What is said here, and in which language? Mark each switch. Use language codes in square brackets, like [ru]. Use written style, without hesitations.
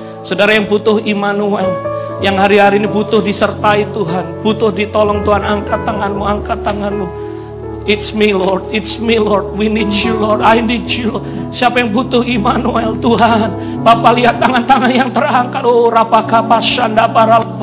[id] Saudara yang butuh Immanuel, yang hari-hari ini butuh disertai Tuhan, butuh ditolong Tuhan, angkat tanganmu, angkat tanganmu. [en] It's me Lord, it's me Lord, we need you Lord, I need you Lord. [id] Siapa yang butuh Immanuel Tuhan? Bapak lihat tangan-tangan yang terangkat. Oh rapakapasanda para